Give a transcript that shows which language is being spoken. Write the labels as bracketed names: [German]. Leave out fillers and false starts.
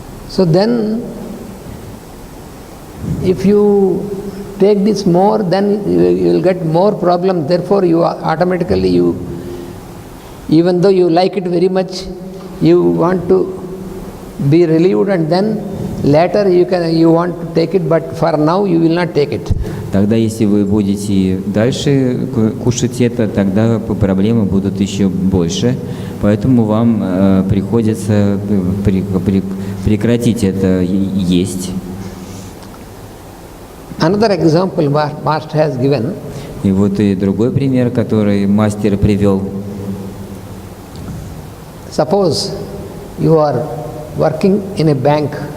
[English] So then, if you take this more, then you will get more problem. Therefore, you automatically, even though you like it very much, you want to be relieved, and then later you want to take it, but for now you will not take it. [Russian] Тогда, если вы будете дальше кушать это, тогда проблемы будут еще больше. Поэтому вам приходится прекратить это есть. [English] Another example Master has given. [Russian] И вот и другой пример, который мастер привел. [English] Suppose you are working in a bank.